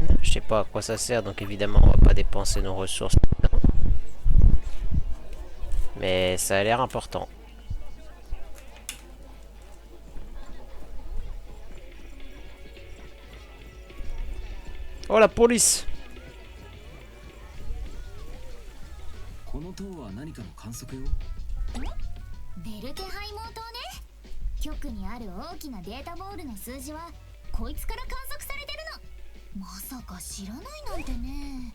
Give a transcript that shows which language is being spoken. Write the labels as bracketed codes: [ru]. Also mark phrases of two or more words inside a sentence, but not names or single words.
[fr] Je sais pas à quoi ça sert, donc évidemment on va pas dépenser nos ressources dedans. Mais ça a l'air important. Oh, la police! [ja] この塔は何かの観測用？ベルテハイモー塔ね。局にある大きなデータボールの数字はこいつから観測されてるの。まさか知らないなんてね。